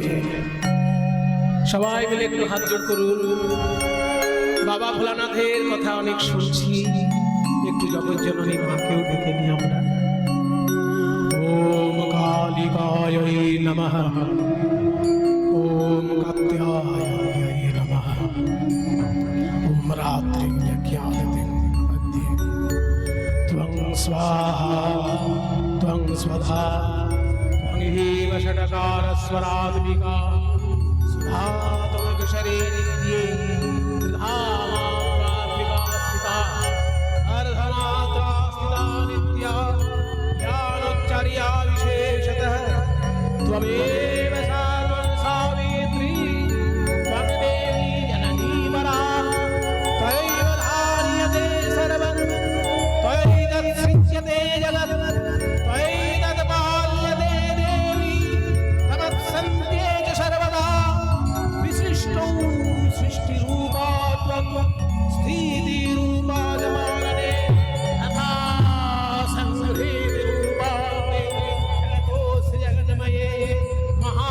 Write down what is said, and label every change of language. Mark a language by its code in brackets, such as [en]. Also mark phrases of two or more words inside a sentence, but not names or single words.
[bn] সবাই মিলে একটু হাত জোড় করুন। বাবা ভোলানাথের কথা অনেক শুনছি, একটু জগজ্জননী মাকেও ডেকে নিই আমরা। [sa] ওম কালিকায় নমঃ, ওম কাত্যায় নমঃ, ওম রাত্রিজ্ঞায়তে ত্বং স্বাহা ত্বং স্বধা ত্বং হেব ষটকার স্বরাত্মিকা সুধাতমক শরীরে ধামাত্মিকা স্থিতা अर्धमात्रा स्थिता नित्या ज्ञानोच्चार्या विशेषतः त्वमेव सर्वं सावित्री त्वं देवी जननी वरा त्वयैव धार्यते सर्वं त्वयैतत्सृज्यते जगत् त्वयैतत्पाल्यते देवी तमत्सन्ते च सर्वदा विशिष्टौ सृष्टिरूपा त्वं स्थितिरूपा जमानने तथा संहृतिरूपा जगतोऽस्य जगन्मये